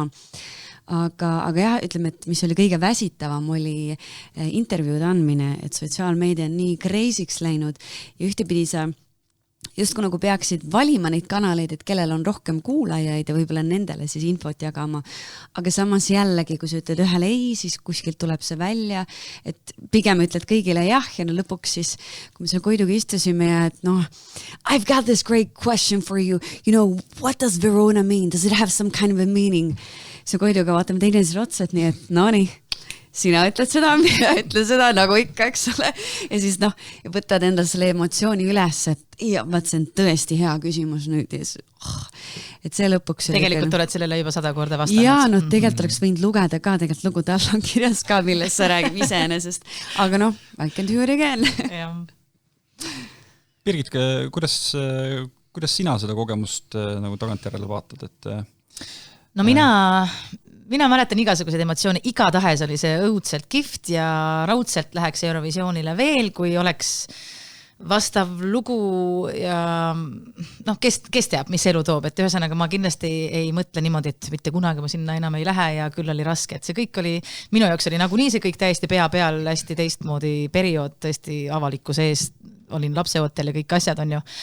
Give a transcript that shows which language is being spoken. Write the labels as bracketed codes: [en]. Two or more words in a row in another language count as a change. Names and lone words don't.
[et] Aga jah, ütleme, et mis oli kõige väsitavam, oli intervjuud andmine, et sotsiaalmeedia on nii crazy'ks läinud ja ühtepidi sa justkui nagu peaksid valima neid kanaleid, et kellel on rohkem kuulajaid ja võib-olla nendele siis infot jagama. Aga samas jällegi, kui sa ütled ühele ei, siis kuskilt tuleb see välja, et pigem ütled kõigile jah ja no lõpuks siis, kui me seal Koiduga istusime ja et [en] I've got this great question for you. You know, what does Verona mean? Does it have some kind of a meaning? [et] See Koiduga vaatame teineteisele otsa, et nii, et nii, sina ütled seda, mina ütlen seda nagu ikka, eks ole. Ja siis võtad endal selle emotsiooni üles, et see on tõesti hea küsimus nüüd. Et see lõpuks... Tegelikult oled sellele juba 100 korda vastanud. Jaa, tegelikult oleks võinud lugeda ka, tegelikult lugu tal on kirjas ka, millest sa räägib iseenesest. [en] Aga I can do it again. [et] Birgit, kuidas sina seda kogemust nagu tagantjärele vaatad? No mina mäletan igasuguseid emotsioone, igatahes oli see õudselt kihvt ja raudselt läheks Eurovisioonile veel, kui oleks vastav lugu ja kes teab, mis elu toob, et ühesõnaga ma kindlasti ei mõtle niimoodi, et mitte kunagi ma sinna enam ei lähe ja küll oli raske, et see kõik oli, minu jaoks oli nagunii see kõik täiesti pea peal, hästi teistmoodi periood, tõesti avalikkuse ees, olin lapseootel ja kõik asjad on ju,